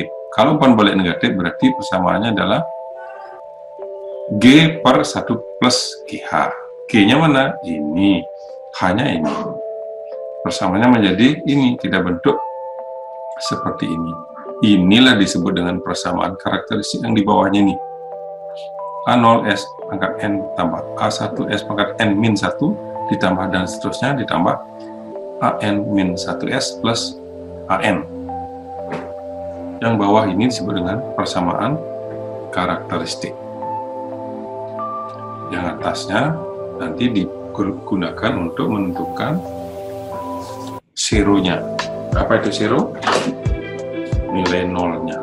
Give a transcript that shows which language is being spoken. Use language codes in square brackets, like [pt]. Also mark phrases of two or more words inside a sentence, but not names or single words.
[id] Kalau umpan balik negatif berarti persamaannya adalah G per 1 plus GH. G-nya mana? Ini. Hanya ini. Persamaannya menjadi ini, tidak bentuk seperti ini. Inilah disebut dengan persamaan karakteristik yang di bawahnya ini. A0S pangkat N tambah A1S pangkat N min 1 ditambah dan seterusnya ditambah AN min 1S plus AN. Yang bawah ini disebut dengan persamaan karakteristik. Yang atasnya nanti digunakan untuk menentukan zeronya. Apa itu zero? Nilai nolnya.